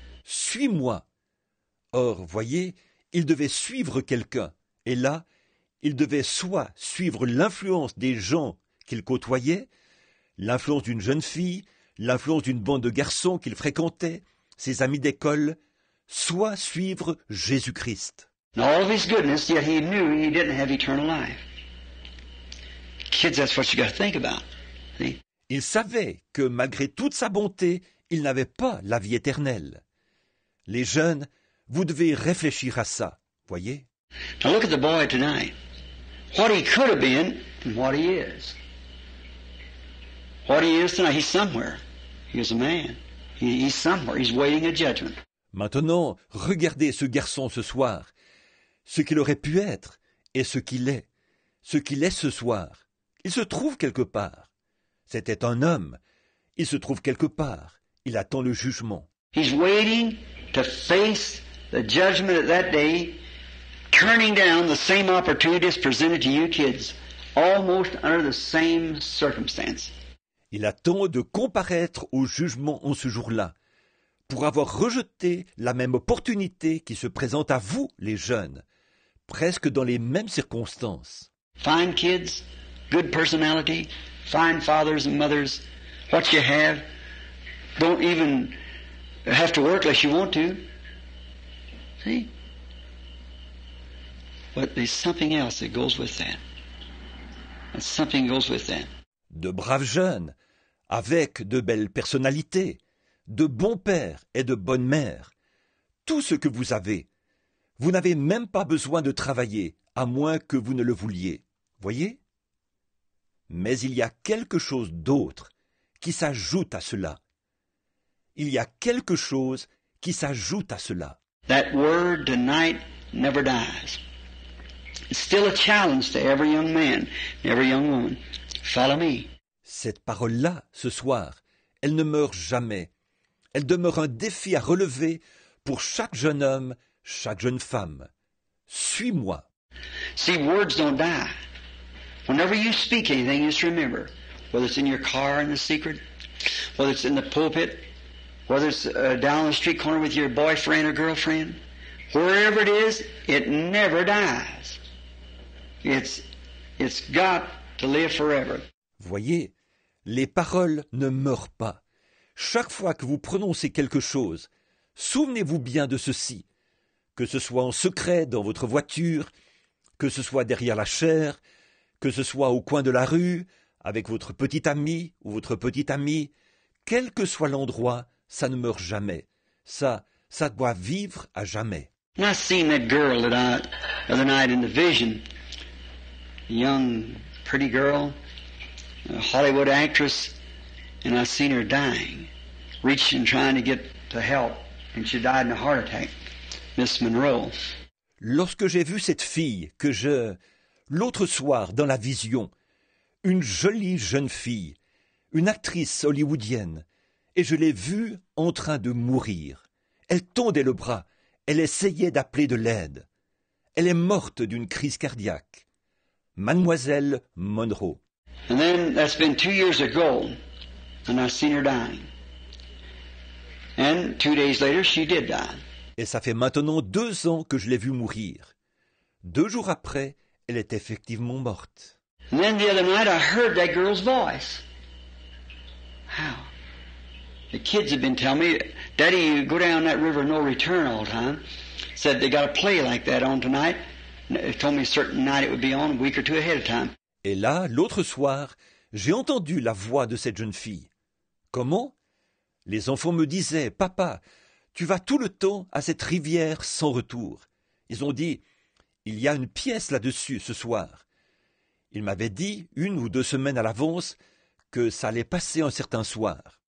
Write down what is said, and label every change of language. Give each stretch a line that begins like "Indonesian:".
French: Suis-moi. Or, voyez, il devait suivre quelqu'un, et là, il devait soit suivre l'influence des gens qu'il côtoyait, l'influence d'une jeune fille, l'influence d'une bande de garçons qu'il fréquentait, ses amis d'école, soit suivre Jésus-Christ.
English: And all of his goodness, yet he knew he didn't have eternal life. Kids, that's what you got to think about. See?
French: Il savait que malgré toute sa bonté, il n'avait pas la vie éternelle. Les jeunes, vous devez réfléchir à ça, voyez?
English: Now look at the boy tonight. What he could have been and what he is. What he is tonight, he's somewhere. He is a man. He's somewhere. He's waiting a judgment.
French: Maintenant, regardez ce garçon ce soir, ce qu'il aurait pu être et ce qu'il est ce soir. Il se trouve quelque part. C'était un homme. Il se trouve quelque part. Il attend le jugement.
English: He's waiting to face the judgment of that day, turning down the same opportunities presented to you kids, almost under the same circumstance.
French: Il attend de comparaître au jugement en ce jour-là, pour avoir rejeté la même opportunité qui se présente à vous, les jeunes, presque dans les mêmes circonstances.
English: Fine kids, good personality, fine fathers and mothers, what you have, don't even have to work unless you want to. See? But there's something else that goes with that. And something goes with that.
French: De braves jeunes, avec de belles personnalités, de bons pères et de bonnes mères, tout ce que vous avez. Vous n'avez même pas besoin de travailler, à moins que vous ne le vouliez. Voyez? Mais il y a quelque chose d'autre qui s'ajoute à cela. Il y a quelque chose qui s'ajoute à cela.
English: That word tonight never dies. It's still a challenge to every young man, every young woman. Follow me.
French: Cette parole-là, ce soir, elle ne meurt jamais. Elle demeure un défi à relever pour chaque jeune homme, chaque jeune femme. Suis-moi.
English: See, words don't die. Whenever you speak anything, just remember, whether it's in your car in the secret, whether it's in the pulpit, whether it's down the street corner with your boyfriend or girlfriend, wherever it is, it never dies. It's got to live forever.
French: Voyez, les paroles ne meurent pas. Chaque fois que vous prononcez quelque chose, souvenez-vous bien de ceci, que ce soit en secret dans votre voiture, que ce soit derrière la chaire, que ce soit au coin de la rue, avec votre petit ami ou votre petite amie, quel que soit l'endroit, ça ne meurt jamais. Ça doit vivre à jamais.
English: I seen that girl the other night in the vision, a young, pretty girl, a Hollywood actress, and I seen her dying, reaching, trying to get to help, and she died in a heart attack. Miss Monroe.
French: Lorsque j'ai vu cette fille l'autre soir dans la vision, une jolie jeune fille, une actrice hollywoodienne, et je l'ai vue en train de mourir. Elle tendait le bras, elle essayait d'appeler de l'aide. Elle est morte d'une crise cardiaque. Mademoiselle Monroe.
English: And then that's been 2 years ago, and I seen her dying. And 2 days later, she did die.
French: Et ça fait maintenant 2 ans que je l'ai vue mourir. 2 jours après, elle est effectivement morte.
English: And then the other night, I heard that girl's voice. How? The kids have been telling me, Daddy, you go down that river no return all the time. Said they got a play like that on tonight. They told me a certain night it would be on, a week or two ahead of time.
French: Et là, l'autre soir, j'ai entendu la voix de cette jeune fille. Comment? Les enfants me disaient, Papa, tu vas tout le temps à cette rivière sans retour. Ils ont dit, il y a une pièce là-dessus ce soir. Ils m'avaient dit 1 ou 2 semaines à l'avance que ça allait passer un certain soir.